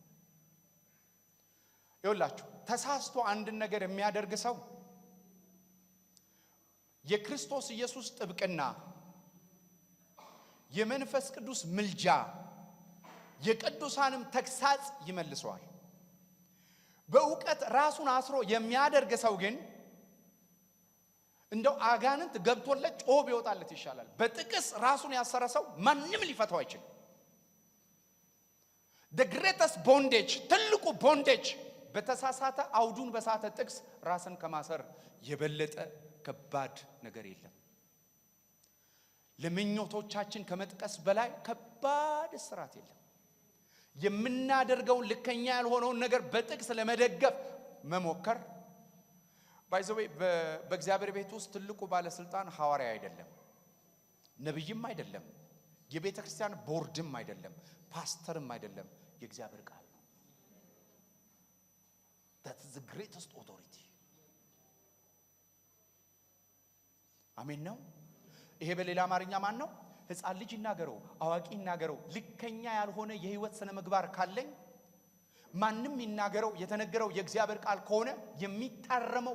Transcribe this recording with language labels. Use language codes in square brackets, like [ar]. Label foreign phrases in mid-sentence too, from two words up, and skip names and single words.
[am] ይኸውላችሁ ተሳስቶ አንድን ነገር የሚያደርግ ሰው የክርስቶስ ኢየሱስ ጥብቅና፣ የመንፈስ ቅዱስ ምልጃ፣ የቅዱሳንም ተግሳጽ ይመልሰዋል። በእውቀት ራሱን አስሮ የሚያደርግ ሰው ግን እንደው አጋንንት ገብቶለት ጮህ ቢወጣለት ይሻላል። በጥቅስ ራሱን ያሰረ ሰው ማንም ሊፈታው አይችልም። [en] the greatest bondage [am] ትልቁ ቦንዴጅ በተሳሳተ አውዱን በሳተ ጥቅስ ራስን ከማሰር የበለጠ ከባድ ነገር የለም። ለምኞቶቻችን ከመጥቀስ በላይ ከባድ ስራት የለም። የምናደርገውን ልከኛ ያልሆነውን ነገር በጥቅስ ለመደገፍ መሞከር ባይዘዌ በእግዚአብሔር ቤት ውስጥ ትልቁ ባለስልጣን ሐዋርያ አይደለም፣ ነብይም አይደለም፣ የቤተ ክርስቲያን ቦርድም አይደለም፣ ፓስተርም አይደለም፣ የእግዚአብሔር ቃል ነው። [en] that is the greatest authority። [am] አሜን ነው። ይሄ በሌላ አማርኛ ማን ነው? ሕፃን ልጅ ይናገረው አዋቂ ይናገረው ልከኛ ያልሆነ የህይወት ስነ ምግባር ካለኝ ማንም ይናገረው የተነገረው የእግዚአብሔር ቃል ከሆነ የሚታረመው